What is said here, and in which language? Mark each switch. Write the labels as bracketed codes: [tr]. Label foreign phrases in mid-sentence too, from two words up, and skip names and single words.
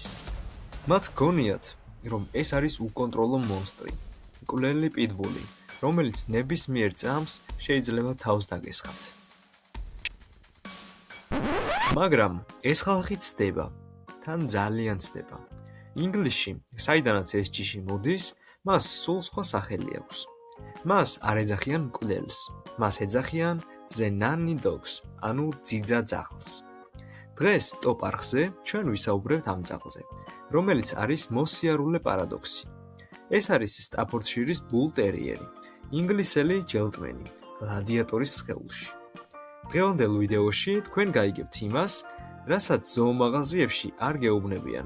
[ka] მათ გონიათ, რომ ეს არის უკონტროლო მონსტრი, მკვლელი პიტბული, რომელიც ნებისმიერ წამს შეიძლება თავს დაგესხათ. მაგრამ ეს ხალხი ცდება, თან ძალიან ცდება. ინგლისში, საიდანაც ეს ჯიში მოდის, მას სულ სხვა სახელი აქვს. მას არ ეძახიან მკვლელს, მას ეძახიან [en] the nanny dogs, [ka] ანუ ძიძა ძაღლს. დღეს ტოპ არხზე ჩვენ ვისაუბრებთ ამ ძაღლზე, რომელიც არის მოსიარულე პარადოქსი. ეს არის სტაფორდშირის ბულ ტერიერი, ინგლისელი ჯელტმენი, გლადიატორის სხეულში. დღევანდელ ვიდეოში თქვენ გაიგებთ იმას, რასაც ზოომაღაზიებში არ გეუბნებიან.